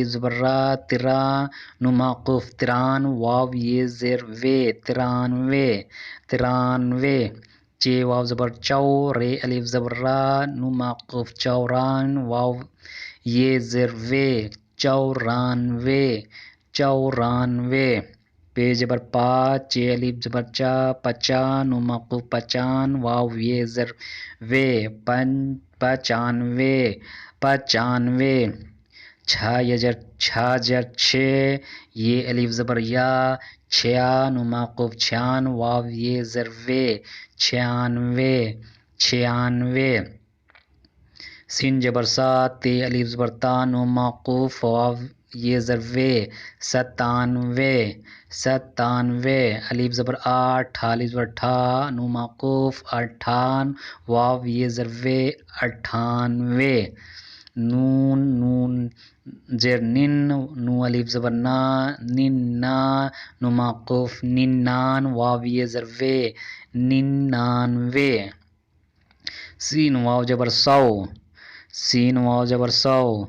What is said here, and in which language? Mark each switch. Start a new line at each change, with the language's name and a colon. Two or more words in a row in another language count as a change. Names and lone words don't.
Urdu: زبر را، ترا، نون موقوف تران، واو یہ زر وے، ترانوے، ترانوے، چے واو زبر چو، رے الف زبر را، نون موقوف چوران، واو یہ زر وے، چورانوے، چورانوے، پے زبر پا، چے الف زبر چا، پچان، نون موقوف پچان، واو یہ زر وے، پچانوے، پچانوے، چھا یجر چھا جر چھے، یہ الف زبر یا، چھیا، نون موقوف چھان، واو یہ زر وے، چھیانوے، چھیانوے، سین جبر سا، تے الف زبر تا، نون موقوف، واو یہ زر وے، ستانوے، ستانوے، الف زبر آٹھ، ٹھا الف زبر ٹھا، نون موقوف اٹھان، واو یہ زر وے، اٹھانوے، نون، نون زیر نن، نون الف زبر نا، ننا، نون موقوف ننان، واو یہ زر وے، ننانوے، سین واو جبر سو، سین واو جبر سو،